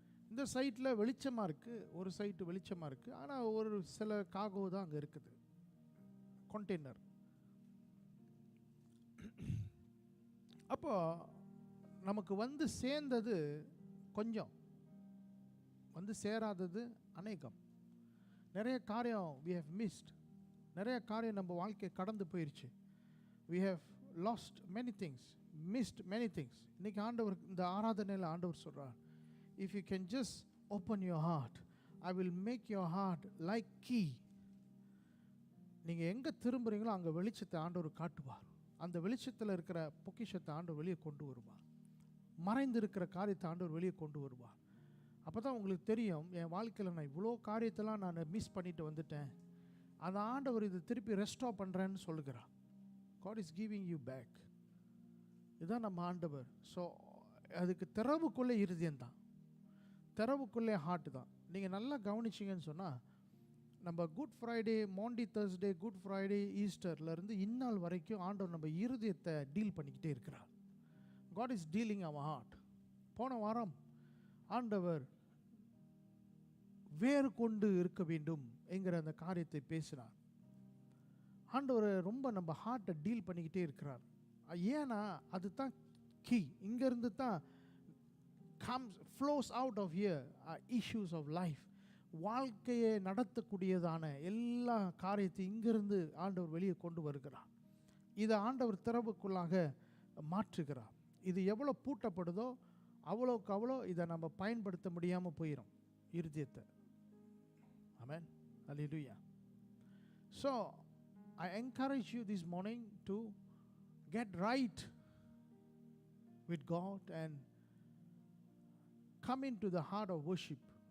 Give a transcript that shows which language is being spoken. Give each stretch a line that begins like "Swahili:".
Tamil: இந்த சைட்டில் வெளிச்சமாக இருக்குது, ஒரு சைட்டு வெளிச்சமாக இருக்குது, ஆனால் ஒரு சில காகோ தான் அங்கே இருக்குது, கண்டெய்னர். அப்போ நமக்கு வந்து சேர்ந்தது கொஞ்சம், வந்து சேராதது அநேகம். நிறைய காரியம்
English: we have missed.
Tamil: நிறைய காரியம் நம்ம வாழ்க்கை கடந்து போயிடுச்சு.
English: we have lost many things, missed many things.
Tamil: இன்னைக்கு ஆண்டவர் இந்த ஆராதனையில் ஆண்டவர் சொல்றார்,
English: if you can just open your heart, I will make your heart like key.
Tamil: நீங்கள் எங்கே திரும்புகிறீங்களோ அங்கே வெளிச்சத்தை ஆண்டவர் காட்டுவார். அந்த வெளிச்சத்தில் இருக்கிற பொக்கிஷத்தை ஆண்டவர் வெளியே கொண்டு வருவார். மறைந்து இருக்கிற காரியத்தை ஆண்டவர் வெளியே கொண்டு வருவார். அப்போ தான் உங்களுக்கு தெரியும், என் வாழ்க்கையில் நான் இவ்வளோ காரியத்தெல்லாம் நான் மிஸ் பண்ணிட்டு வந்துட்டேன், அந்த ஆண்டவர் இது திருப்பி ரெஸ்டோர் பண்ணுறேன்னு சொல்லுகிறார்.
English: God is giving you back.
Tamil: இதுதான் நம்ம ஆண்டவர். ஸோ அதுக்கு திறவுக்குள்ளே இருதயம்தான், திறவுக்குள்ளே ஹார்ட் தான். நீங்கள் நல்லா கவனிச்சிங்கன்னு சொன்னால், நம்ம good Friday, Mandi Thursday, good Friday, ஈஸ்டர்லேருந்து இந்நாள் வரைக்கும் ஆண்டவர் நம்ம இருதயத்தை டீல் பண்ணிக்கிட்டே இருக்கிறார்.
English: God is dealing our heart.
Tamil: போன வாரம் ஆண்டவர் வேறு கொண்டு இருக்க வேண்டும் என்கிற அந்த காரியத்தை பேசினார். ஆண்டவர் ரொம்ப நம்ம ஹார்ட்டை டீல் பண்ணிக்கிட்டே இருக்கிறார். ஏன்னா அதுதான் கீ. இங்கேருந்து தான்
English: flows out of here issues of life.
Tamil: வாழ்க்கையை நடத்தக்கூடியதான எல்லா காரியத்தையும் இங்கிருந்து ஆண்டவர் வெளியே கொண்டு வருகிறார். இதை ஆண்டவர் திறவுக்குள்ளாக மாற்றுகிறார். இது எவ்வளோ பூட்டப்படுதோ அவ்வளோக்கு அவ்வளோ இதை நம்ம பயன்படுத்த முடியாமல் போயிடும் இருதயத்தை. ஆமென். அல்லேலூயா.
English: So I encourage you this morning to get right with God and come into the heart of worship.